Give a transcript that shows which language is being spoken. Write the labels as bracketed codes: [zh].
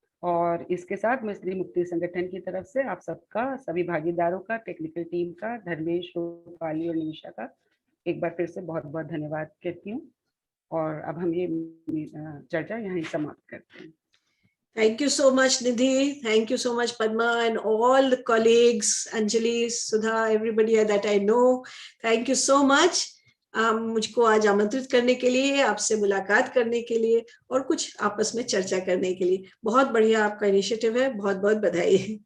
[hi] और इसके साथ मैं स्त्री मुक्ति संगठन की तरफ से आप सबका, सभी भागीदारों का, टेक्निकल टीम का, धर्मेश, रूपाली और निमिषा का एक बार फिर से बहुत बहुत धन्यवाद कहती हूँ। और अब हम ये चर्चा यहाँ समाप्त करते हैं। [en] Thank you so much, Nidhi. Thank you so much, Padma, and all the colleagues, Anjali, Sudha, everybody that I know. Thank you so much. [hi] मुझको आज आमंत्रित करने के लिए, आपसे मुलाकात करने के लिए और कुछ आपस में चर्चा करने के लिए। बहुत बढ़िया आपका इनिशिएटिव है, बहुत बहुत बधाई।